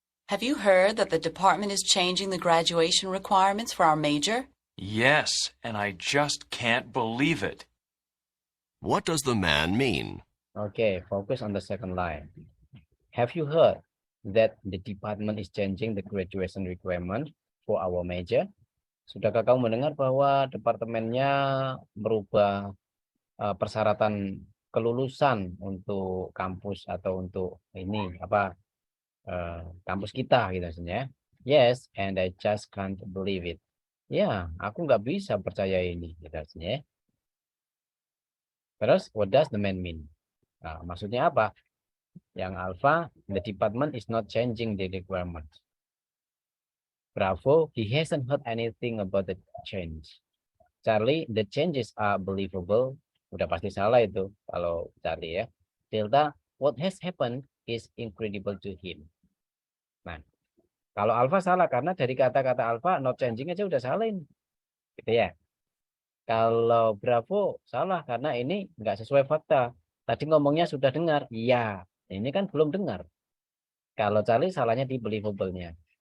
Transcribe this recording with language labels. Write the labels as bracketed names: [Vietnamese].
[English] Have you heard that the department is changing the graduation requirements for our major? Yes, and I just can't believe it. What does the man mean? Okay, focus on the second line. Have you heard that the department is changing the graduation requirement for our major? [Indonesian] Sudahkah kamu mendengar bahwa departemennya merubah persyaratan kelulusan untuk kampus atau untuk ini kampus kita gitu maksudnya? [English] Yes, and I just can't believe it. [Indonesian] Ya, aku nggak bisa percaya ini gitu maksudnya. [English] Terus, what does the man mean? [Indonesian] Nah, maksudnya apa? [English] Yang alpha, the department is not changing the requirements. Bravo, he hasn't heard anything about the change. Charlie, the changes are believable. [Indonesian] Udah pasti salah itu kalau Charlie ya. [English] Delta, what has happened is incredible to him. [Indonesian] Nah, kalau alpha salah karena dari kata-kata alpha [English] not changing [Indonesian] aja udah salah ini. Gitu ya. Kalau Bravo salah karena ini nggak sesuai fakta. Tadi ngomongnya sudah dengar. Iya, ini kan belum dengar. Kalau Charlie salahnya di believable-nya.